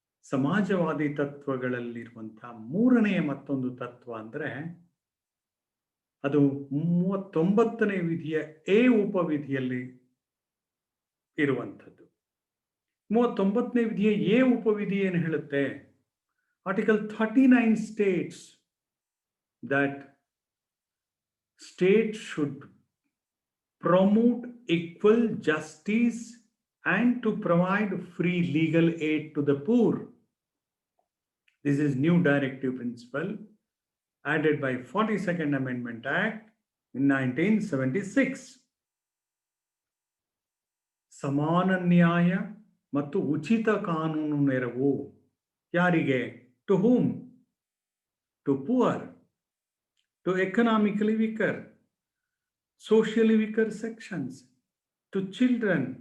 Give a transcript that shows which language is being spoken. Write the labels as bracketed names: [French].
[Kannada] ಸಮಾಜವಾದಿ ತತ್ವಗಳಲ್ಲಿರುವಂತಹ ಮೂರನೆಯ ಮತ್ತೊಂದು ತತ್ವ ಅಂದ್ರೆ ಅದು 39ನೇ ವಿಧಿಯ ಎ ಉಪವಿಧಿಯಲ್ಲಿ ಇರುವಂಥದ್ದು. 39ನೇ ವಿಧಿಯ ಎ ಉಪವಿಧಿ ಏನು ಹೇಳುತ್ತೆ? [English] Article 39 states that state should promote equal justice and to provide free legal aid to the poor. This is new directive principle added by 42nd Amendment Act in 1976. [Kannada] ಸಮಾನ ನ್ಯಾಯ ಮತ್ತು ಉಚಿತ ಕಾನೂನು ನೆರವು ಯಾರಿಗೆ? [English] To whom? To poor, to economically weaker, socially weaker sections, to children.